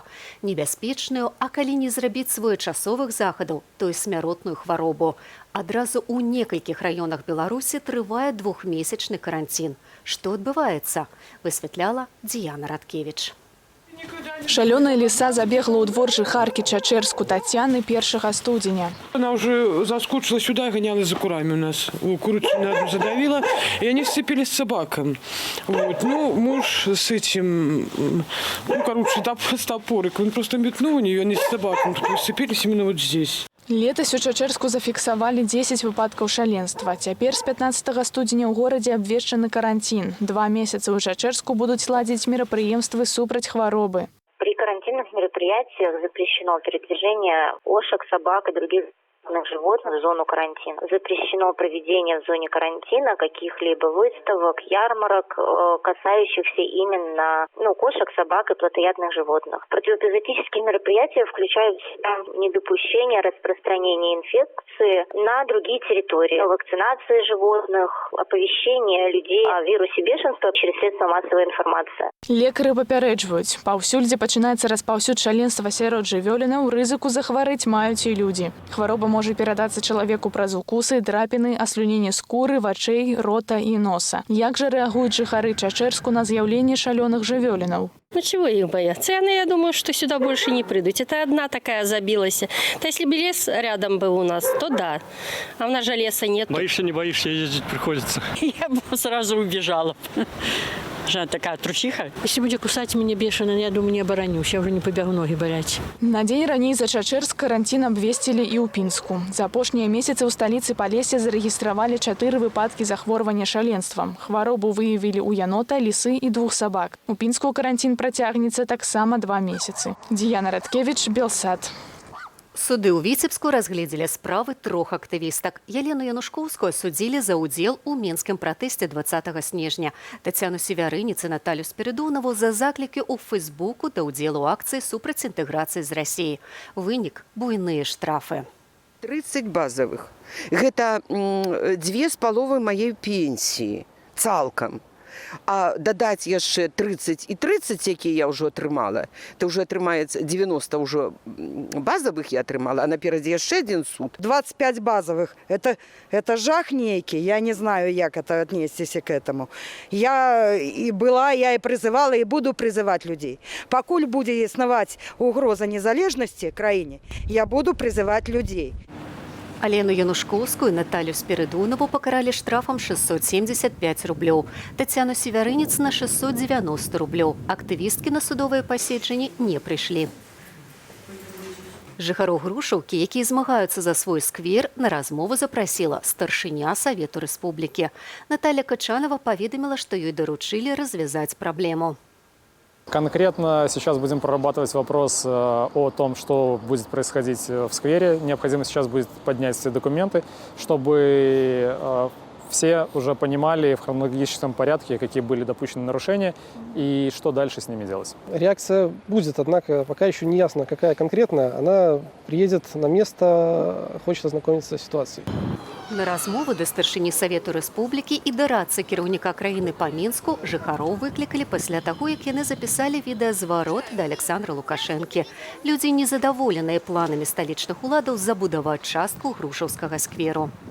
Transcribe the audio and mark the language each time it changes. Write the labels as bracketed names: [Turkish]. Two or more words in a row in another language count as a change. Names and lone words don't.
[Belarusian] Небяспечную, а калі не зрабіць своечасовых захадаў, то і смяротную хваробу. Адразу ў некалькіх раёнах Беларусі трывае 2-месячны каранцін. Што адбываецца? Высвятляла Дзіяна Радкевіч. Шалёная ліса забегла ў двор жыхаркі Чачэрску Татьяны 1 студзеня. [Russian] Она уже заскучила сюда, гонялась за курами у нас. Курицу одну задавила, и они сцепились с собакой. Вот. Ну, муж с этим, с топорик, он просто метнул у нее, они с собакой сцепились именно вот здесь. [Belarusian] Летась у Чачэрску зафіксавалі 10 выпадкаў шаленства. Цяпер з 15 студзеня ў горадзе абвешчаны карантин. 2 месяцы ў Чачэрску будуць ладзіць мерапрыемствы супраць хваробы. [Russian] При карантинных мероприятиях запрещено передвижение кошек, собак и других животных в зону карантина. Запрещено проведение в зоне карантина каких-либо выставок, ярмарок, касающихся именно кошек, собак и плотоядных животных. Противоэпизоотические мероприятия включают в себя недопущение распространения инфекции на другие территории, вакцинации животных, оповещение людей о вирусе бешенства через средства массовой информации. [Belarusian] Лекары папярэджваюць, паўсюль, дзе пачынаецца распаўсюд шаленства сярод жывёлінаў, рызыку захварэць маюць і людзі. Хвароба можа перадацца чалавеку праз укусы, драпіны, аслюненне скуры, вачэй, рота і носа. Як жа рэагуюць жыхары Чачэрску на з'яўленне шалёных жывёлінаў? [Russian] Ну чего их бояться? Я думаю, что сюда больше не придут. Это одна такая забилась. То если бы лес рядом был у нас, то да. А у нас же леса нет. Боишься, не боишься, ездить приходится. Я бы сразу убежала. Жена такая трусиха. Если будет кусать меня бешено, я думаю, не оборонюсь. Я уже не побегу ноги болеть. [Belarusian] На дзень раней за Чачэрск карантин абвесцілі і ў Пінску. За апошнія месяцы ў сталіцы Палесе зарэгістравалі 4 выпадкі захворвання шаленствам. Хваробу выявілі ў янота, лісы і 2 сабак. У Пінску карантин працягнецца таксама 2 месяцы. Діяна Радкевіч, Белсат. Суды ў Віцебску разгледзелі справы 3 актывістак. Елену Янушкоўскую судзілі за ўдзел у мінскім пратэсце 20 снежня. Тацяну Севярыніц і Наталю Спірыдонаву за заклікі ў Фэйсбуку да ўдзелу ў акцыі супраць інтэграцыі з Расіяй. Вынік – буйныя штрафы. [Russian] 30 базовых. Гэта 2,5 моей пенсии цалкам. [Belarusian] А дадаць яшчэ 30 і 30, якія я ўжо атрымала, то ўжо атрымаецца 90 ўжо базовых я атрымала, а наперадзе яшчэ один суд. [Russian] 25 базовых. Это [Belarusian] жах нейкі. [Russian] Я не знаю, як это отнесціся к этому. Я і призывала, і буду призывать людей. [Belarusian] Пакуль будзе існаваць угроза незалежнасці краіне, [Russian] я буду призывать людей. [Belarusian] Алену Янушкоўскую і Наталю Спірыдонаву пакаралі штрафам 675 рублёў. Тацяну Севярыніц на 690 рублёў. Актывісткі на судовыя паседжанні не прыйшлі. Жыхароў Грушаўкі, якія змагаюцца за свой сквер, на размову запрасіла старшыня Савету Рэспублікі. Наталья Качанова паведаміла, што ёй даручылі развязаць праблему. [Russian] Конкретно сейчас будем прорабатывать вопрос о том, что будет происходить в сквере. Необходимо сейчас будет поднять все документы, чтобы все уже понимали в хронологическом порядке, какие были допущены нарушения и что дальше с ними делать. Реакция будет, однако пока еще не ясно, какая конкретно. Она приедет на место, хочет ознакомиться с ситуацией. [Belarusian] На размову да старшыні Савету Рэспублікі і да радцы кіраўніка краіны па Мінску жыхароў выклікалі пасля таго, як яны запісалі відэазварот да Александра Лукашэнкі. Людзі незадаволеныя планамі сталічных уладаў забудаваць частку грушаўскага скверу.